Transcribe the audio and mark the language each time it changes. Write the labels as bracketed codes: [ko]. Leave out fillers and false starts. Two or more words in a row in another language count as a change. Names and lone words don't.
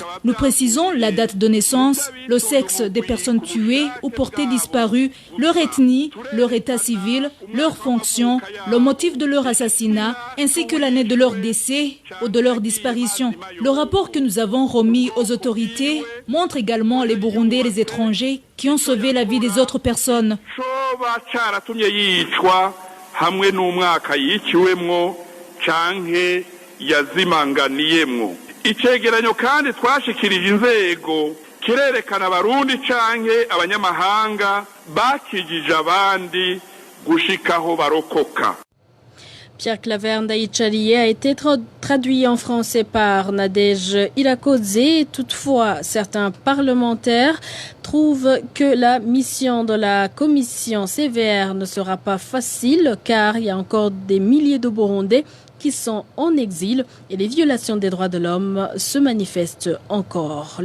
[fr] Nous précisons la date de naissance, le sexe des personnes tuées ou portées disparues, leur ethnie, leur état civil, leur fonction, le motif de leur assassinat, ainsi que l'année de leur décès ou de leur disparition. Le rapport que nous avons remis aux autorités montre également les Burundais et les étrangers qui ont sauvé la vie des autres personnes. [rn] Hamwe n'umwaka yiciwemwo canke yazimanganiyemwo. Icegeranyo kandi twashikirije inzego kirerekana abarundi canke abanyamahanga bakijije abandi gushikaho barokoka. [fr] Pierre Claver Ndayichairie a été traduit en français par Nadège Irakoze. Toutefois, certains parlementaires trouvent que la mission de la commission CVR ne sera pas facile car il y a encore des milliers de Burundais qui sont en exil et les violations des droits de l'homme se manifestent encore.